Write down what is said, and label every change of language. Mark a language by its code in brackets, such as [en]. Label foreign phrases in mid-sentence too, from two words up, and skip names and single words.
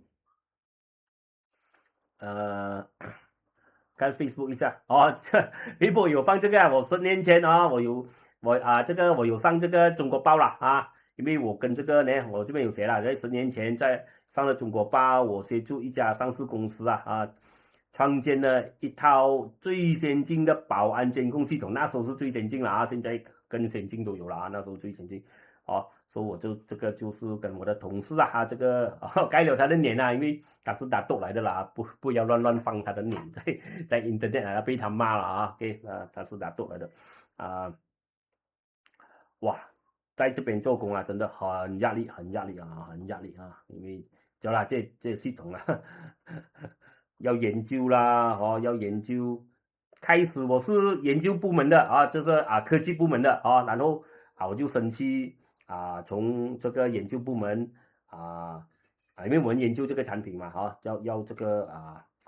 [zh] 看 Facebook 一下Facebook 有放這個我10年前我有上這個中國報了啊，因為我跟這個呢，我這邊有寫了，在10年前在上了中國報，我協助一家上市公司創建了一套最先進的保安監控系統，那時候是最先進了啊，現在更先進都有了啊，那時候最先進。所以我就這個就是跟我的同事這個改了他的臉因為他是拿豆來的啦，不要亂放他的臉在 internet 被他罵了啊，OK， 他是拿豆來的哇，在這邊做工真的很壓力啊，因為知道啦，這系統要研究啦，要研究。開始我是研究部門的就是科技部門的然後我就升去從這個研究部門因為我們研究這個產品嘛要這個